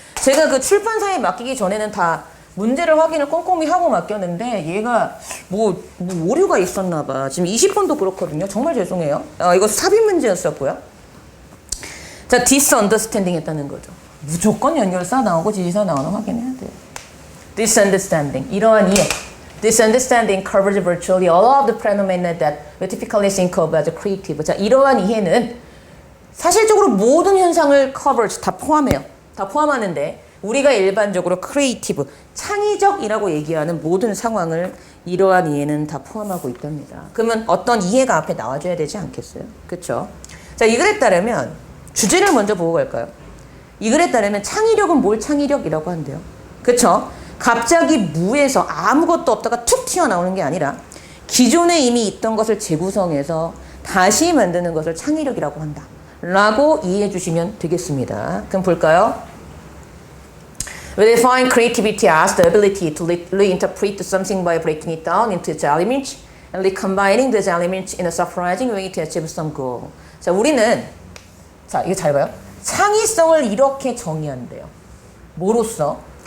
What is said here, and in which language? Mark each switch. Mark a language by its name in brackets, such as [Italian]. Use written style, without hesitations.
[Korean] 제가 그 출판사에 맡기기 전에는 다 문제를 확인을 꼼꼼히 하고 맡겼는데 얘가 뭐 오류가 있었나 봐. 지금 20번도 그렇거든요. 정말 죄송해요. 이거 삽입 문제였었고요. 자, disunderstanding 했다는 거죠. 무조건 연결사 나오고 지지사 나오는 확인해야 돼요. disunderstanding, 이러한 이해. [English] Disunderstanding covers virtually all of the phenomena that we typically think of as creative. [Korean] 자, 이러한 이해는 사실적으로 모든 현상을 covers, 다 포함해요. 다 포함하는데 우리가 일반적으로 creative, 창의적이라고 얘기하는 모든 상황을 이러한 이해는 다 포함하고 있답니다. 그러면 어떤 이해가 앞에 나와줘야 되지 않겠어요? 그렇죠? 자, 이 글에 따르면 주제를 먼저 보고 갈까요? 이 글에 따르면 창의력은 뭘 창의력이라고 한대요. 그렇죠? 갑자기 무에서 아무것도 없다가 툭 튀어나오는 게 아니라 기존에 이미 있던 것을 재구성해서 다시 만드는 것을 창의력이라고 한다 라고 이해해 주시면 되겠습니다. 그럼 볼까요? [English] We define creativity as the ability to reinterpret something by breaking it down into its elements and recombining those elements in a surprising way to achieve some goal. [Korean] 자, 우리는 자, 이거 잘 봐요. 창의성을 이렇게 정의한대요. 뭐로써?